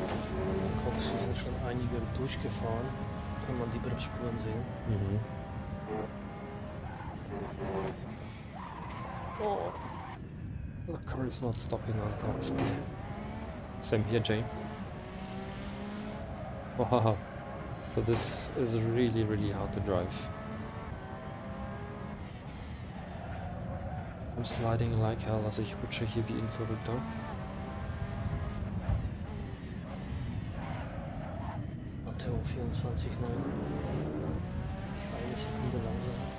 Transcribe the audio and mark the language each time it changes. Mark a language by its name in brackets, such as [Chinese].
[German] Im Cox sind schon einige durchgefahren, kann man die Bremsspuren sehen. Mhm. [English] Oh, the car is not stopping on RSR. Same here, Jay. Wow, so this is really, really hard to drive. I'm sliding like hell, [German] also ich rutsche hier wie ein Verrückter. Matteo 24,9. Ich war eine Sekunde langsam.